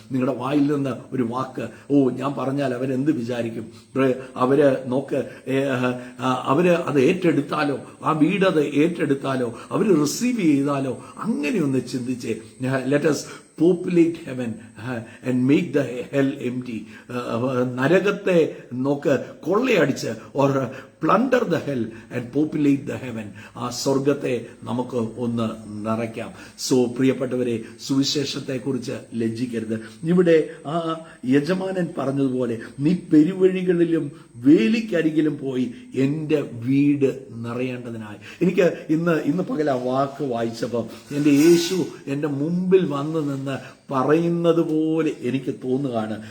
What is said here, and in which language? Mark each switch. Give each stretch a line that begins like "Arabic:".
Malayalam: നിങ്ങളുടെ വായിൽ നിന്ന് ഒരു വാക്ക്, ഞാൻ പറഞ്ഞാൽ അവരെന്ത് വിചാരിക്കും, അവര് നോക്ക്, അവര് അത് ഏറ്റെടുത്താലോ, ആ വീട് അത് ഏറ്റെടുത്താലോ, അവര് റിസീവ് ചെയ്താലോ, അങ്ങനെയൊന്ന് ചിന്തിച്ചേ.
English: Let us populate heaven and make the hell empty.
Malayalam: നരകത്തെ നോക്ക് കൊള്ളയടിച്ച്
English: or plunder the hell and populate the heaven.
Malayalam: ആ സ്വർഗത്തെ നമുക്ക് ഒന്ന് നിറയ്ക്കാം. സോ പ്രിയപ്പെട്ടവരെ, സുവിശേഷത്തെ കുറിച്ച് ലജ്ജിക്കരുത്. ഇവിടെ ആ യജമാനൻ പറഞ്ഞതുപോലെ, നീ പെരുവഴികളിലും വേലിക്കരികിലും പോയി എന്റെ വീട് നിറയേണ്ടതിനായി. എനിക്ക് ഇന്ന് പകൽ ആ വാക്ക് വായിച്ചപ്പോൾ എന്റെ യേശു എന്റെ മുമ്പിൽ വന്നു നിന്ന് പറയുന്നത് പോലെ എനിക്ക് തോന്നുകയാണ്.